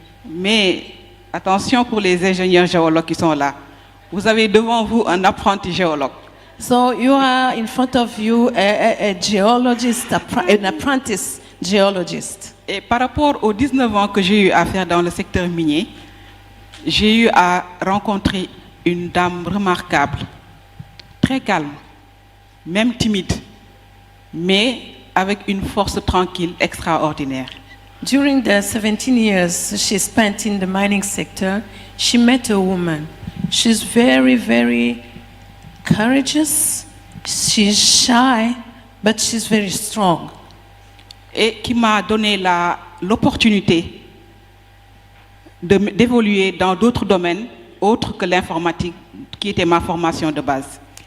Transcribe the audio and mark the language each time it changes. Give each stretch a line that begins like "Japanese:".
French: Mais attention pour les ingénieurs géologues qui sont là. Vous avez devant vous un apprenti géologue.
English: So you are in front of you a geologist, an apprentice geologist.
French: Et par rapport aux 19 ans que j'ai eu à faire dans le secteur minier, j'ai eu à rencontrer une dame remarquable, très calme, même timide, mais avec une force tranquille extraordinaire.
English: During the 17 years she spent in the mining sector, she met a woman. She's very, very courageous. She's shy, but she's very strong.
French: Et qui m'a donné l'opportunité d'évoluer dans d'autres domaines autres que l'informatique, qui était ma formation de base.